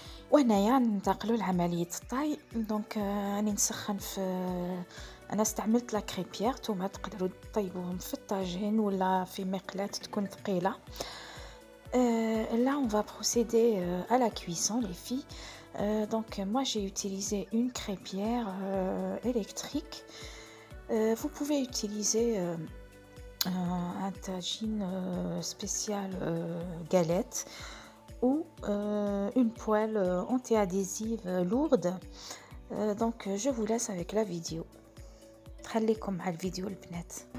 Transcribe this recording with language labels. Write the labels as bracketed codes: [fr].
[ar] وهنايا ننتقلوا لعمليه الطاي. دونك راني نسخن في انا استعملت لا كريبيير. نتوما تقدروا تطيبوهم في الطاجين ولا في مقلاة تكون ثقيله. [fr] Là on va procéder à la cuisson les filles. Donc moi j'ai utilisé une crêpière électrique. Vous pouvez utiliser un tagine spécial galette ou une poêle anti-adhésive lourde. Donc je vous laisse avec la vidéo. [ar] خليكم مع الفيديو البنات.